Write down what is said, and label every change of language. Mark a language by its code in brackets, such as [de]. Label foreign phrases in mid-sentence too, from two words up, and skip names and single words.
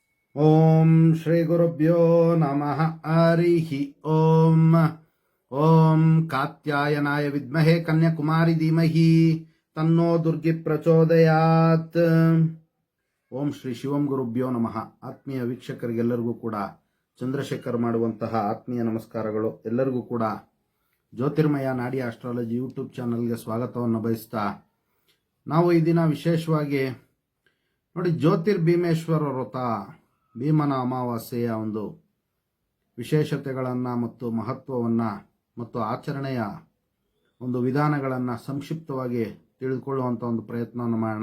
[sa] ಓಂ ಶ್ರೀ ಗುರುಭ್ಯೋ ನಮಃ ಹರಿಃ ಓಂ. ಓಂ ಕಾತ್ಯಾಯನಾಯ ವಿದ್ಮಹೇ ಕನ್ಯಾಕುಮಾರಿ ಧೀಮಹಿ ತನ್ನೋ ದುರ್ಗಿ ಪ್ರಚೋದಯಾತ್. ಓಂ ಶ್ರೀ ಶಿವಂ ಗುರುಭ್ಯೋ ನಮಃ. [kn] ಆತ್ಮೀಯ ವೀಕ್ಷಕರಿಗೆಲ್ಲರಿಗೂ ಕೂಡ ಚಂದ್ರಶೇಖರ್ ಮಾಡುವಂತಹ ಆತ್ಮೀಯ ನಮಸ್ಕಾರಗಳು. ಎಲ್ಲರಿಗೂ ಕೂಡ ಜ್ಯೋತಿರ್ಮಯ ನಾಡಿ ಆಸ್ಟ್ರಾಲಜಿ ಯೂಟ್ಯೂಬ್ ಚಾನಲ್ಗೆ ಸ್ವಾಗತವನ್ನು ಬಯಸ್ತಾ, ನಾವು ಈ ದಿನ ವಿಶೇಷವಾಗಿ ನೋಡಿ ಜ್ಯೋತಿರ್ಭೀಮೇಶ್ವರ ವ್ರತ, ಭೀಮನ ಅಮಾವಾಸ್ಯೆಯ ಒಂದು ವಿಶೇಷತೆಗಳನ್ನು ಮತ್ತು ಮಹತ್ವವನ್ನು ಮತ್ತು ಆಚರಣೆಯ ಒಂದು ವಿಧಾನಗಳನ್ನು ಸಂಕ್ಷಿಪ್ತವಾಗಿ ತಿಳಿದುಕೊಳ್ಳುವಂಥ ಒಂದು ಪ್ರಯತ್ನವನ್ನು ಮಾಡೋಣ.